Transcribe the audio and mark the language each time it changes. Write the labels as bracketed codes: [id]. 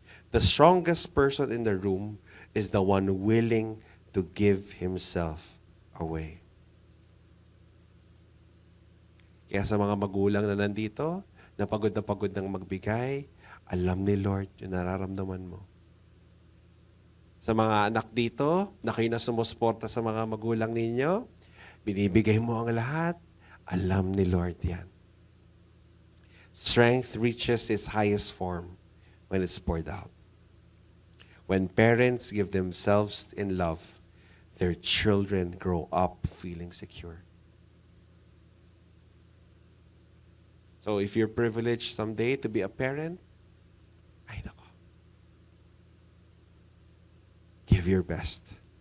[en] The strongest person in the room is the one willing to give himself away. [tl] Kaya sa mga magulang na nandito, na pagod ng magbigay, alam ni Lord yung nararamdaman mo. Sa mga anak dito, na kayo na sumusuporta sa mga magulang ninyo, binibigay mo ang lahat, alam ni Lord yan. [en] Strength reaches its highest form when it's poured out. When parents give themselves in love, their children grow up feeling secure. So if you're privileged someday to be a parent, ay nako, give your best.